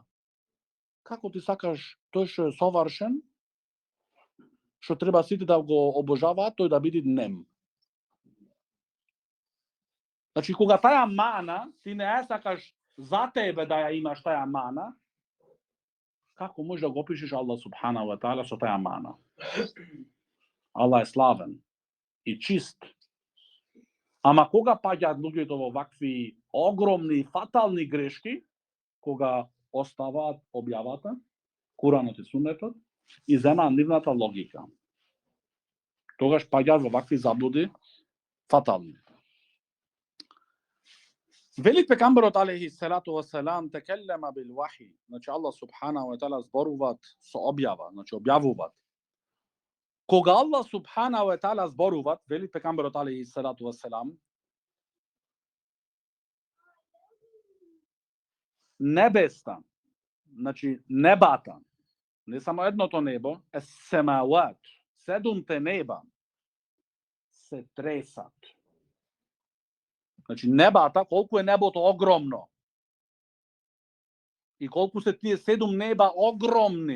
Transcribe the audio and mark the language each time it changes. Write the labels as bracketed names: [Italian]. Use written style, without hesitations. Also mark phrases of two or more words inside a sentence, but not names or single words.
[Macedonian] Како ти сакаш тој што е совршен, што треба сите да го обожаваат, тој да биде нем. Значи, кога таја мана, ти не ја сакаш за тебе да ја имаш таја мана, како можеш да го опишеш Аллах [Arabic] سبحانه وتعالى [Macedonian] со таја мана? Аллах е славен и чист. Ама кога паѓаат луѓето во вакви огромни фатални грешки, кога оставаат објавата, Куранот и Сунетот, и земаат нивната логика. Тогаш паѓаат во вакви заблуди фатални. Вели пегамберот [Arabic] عليه الصلاة والسلام تكلم بالوحي. [Macedonian] Значи Аллах [Arabic] سبحانه وتعالى [Macedonian] зборуваат со објава, значи објавуваат. Кога Аллах [Arabic] سبحانه وتعالى [Macedonian] зборуваат, вели пегамберот [Arabic] عليه الصلاة والسلام, [Macedonian] небеста, значи небата, не само едното небо, семават, 7 неба се тресат. Значи небата, колку е небото огромно. И колку се тие 7 неба огромни.